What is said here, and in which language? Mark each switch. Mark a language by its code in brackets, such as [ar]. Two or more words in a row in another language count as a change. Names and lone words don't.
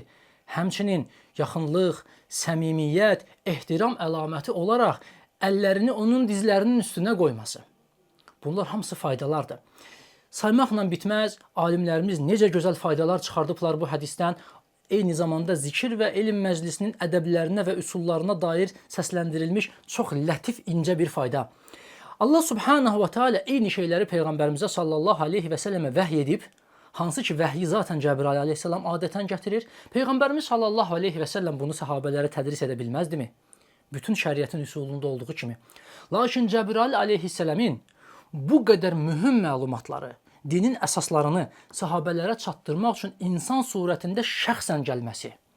[az] Həmçinin yaxınlıq, səmimiyyət, ehtiram əlaməti olaraq əllərini onun dizlərinin üstünə qoyması. Bunlar hamısı faydalardır. Saymaqla bitməz, alimlərimiz necə gözəl faydalar çıxardıblar bu hədisdən. Eyni zamanda zikir və elm məclisinin ədəblərinə və üsullarına dair səsləndirilmiş çox lətif, incə bir fayda. Allah [ar] سبحانه وتعالى [az] eyni şeyləri Peyğəmbərimizə [ar] صلى الله عليه وسلم [az] vəhy edib, hansı ki vəhyi zaten Cəbrail aleyhisselam adətən gətirir. Peyğəmbərimiz [ar] صلى الله عليه وسلم [az] bunu səhabələrə tədris edə bilməzdimi? Bütün şəriətin üsulunda olduğu kimi. Lakin Cəbrail aleyhisseləmin bu qədər mühüm məlumatları, dinin əsaslarını sahabələrə çatdırmaq üçün insan surətində şəxsən gəlməsi